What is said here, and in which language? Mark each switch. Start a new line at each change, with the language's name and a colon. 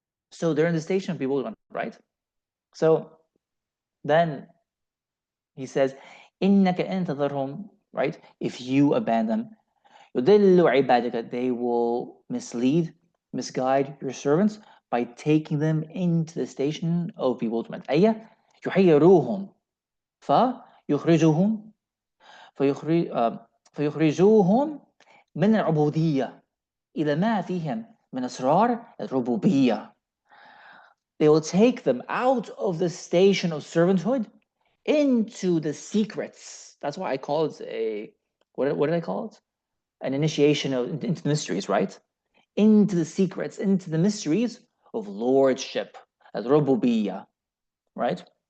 English: So they're in the station of bewilderment, right? So then he says,
Arabic: إِنَّكَ إِن تَذَرْهُمْ,
English: right? If you abandon them,
Arabic: يُضِلُّ عِبَادِكَ,
English: they will misguide your servants by taking them into the station of bewilderment.
Arabic: أي يحيروهم فيخرجوهم فيخرجوهم من العبودية إلى ما فيهم من أسرار الربوبية.
English: They will take them out of the station of servanthood into the secrets. That's why I call it what did I call it? An initiation into the mysteries, right? Into the secrets, into the mysteries of lordship, al-rububiyya, right?